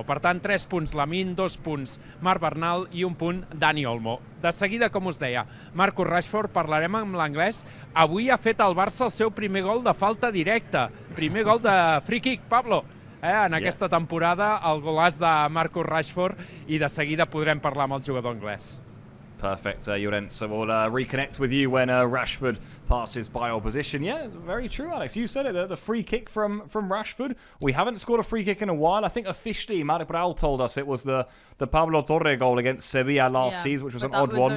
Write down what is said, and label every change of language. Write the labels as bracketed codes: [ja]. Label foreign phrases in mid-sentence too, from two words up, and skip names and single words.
[ca] Per tant, 3 punts Lamine, 2 punts Marc Bernal i 1 punt Dani Olmo. De seguida, com us deia, Marcus Rashford, parlarem en l'anglès. Avui ha fet el Barça el seu primer gol de falta directa. Primer gol de [en] free kick, [ca] Pablo. En aquesta temporada, el golàs de Marcus Rashford, i de seguida podrem parlar amb el jugador anglès. [en] Perfect, Llorente. So we'll reconnect with you when Rashford passes by opposition. Yeah, very true, Alex. You said it, the free kick from Rashford. We haven't scored a free kick in a while. I think officially, Marek Bral told us it was the Pablo Torre goal against Sevilla last season, which was an odd one.